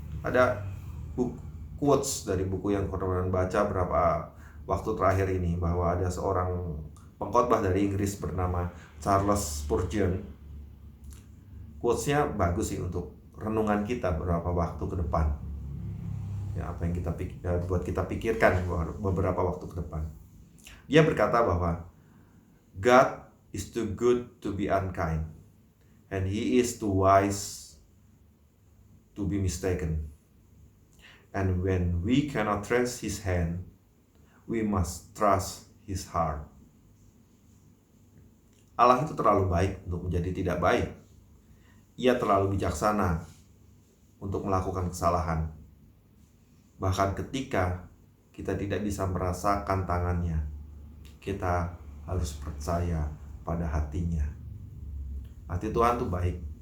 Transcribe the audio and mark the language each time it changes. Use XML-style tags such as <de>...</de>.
<id>Ada quotes dari buku yang Darman baca berapa waktu terakhir ini, bahwa ada seorang pengkhotbah dari Inggris bernama Charles Spurgeon. Quotesnya bagus sih untuk renungan kita beberapa waktu ke depan. Apa yang buat kita pikirkan beberapa waktu ke depan. Dia berkata bahwa</id> <en>God is too good to be unkind, and He is too wise to be mistaken. And when we cannot trust His hand, we must trust His heart.</en> <id>Allah itu terlalu baik untuk menjadi tidak baik. Ia terlalu bijaksana untuk melakukan kesalahan. Bahkan ketika kita tidak bisa merasakan tangannya, kita harus percaya pada hatinya. Hati Tuhan itu baik.</id>